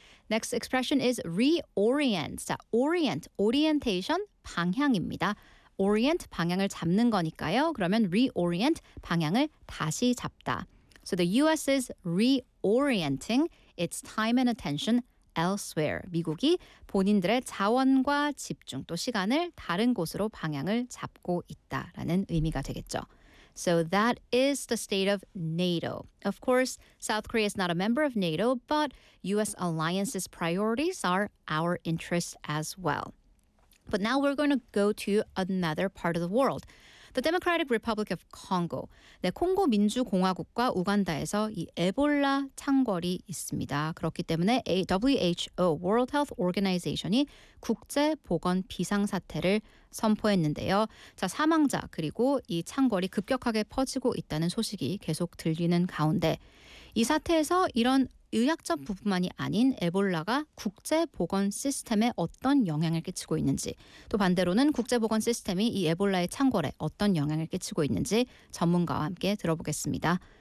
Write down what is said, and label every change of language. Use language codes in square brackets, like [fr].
[en] Next expression is reorient. 자, orient, orientation, [ko] 방향입니다. Orient, 방향을 잡는 거니까요. 그러면 reorient, 방향을 다시 잡다. [en] So the US is reorienting its time and attention elsewhere. [ko] 미국이 본인들의 자원과 집중 또 시간을 다른 곳으로 방향을 잡고 있다라는 의미가 되겠죠. [en] So that is the state of NATO. Of course, South Korea is not a member of NATO, but US alliance's priorities are our interests as well. But now we're going to go to another part of the world. The Democratic Republic of Congo. [ko] 네, 콩고 민주공화국과 우간다에서 이 에볼라 창궐이 있습니다. 그렇기 때문에 WHO, World Health Organization이 국제보건비상사태를 선포했는데요. 자, 사망자 그리고 이 창궐이 급격하게 퍼지고 있다는 소식이 계속 들리는 가운데 이 사태에서 이런 의학적 부분만이 아닌 에볼라가 국제보건 시스템에 어떤 영향을 끼치고 있는지 또 반대로는 국제보건 시스템이 이 에볼라의 창궐에 어떤 영향을 끼치고 있는지 전문가와 함께 들어보겠습니다.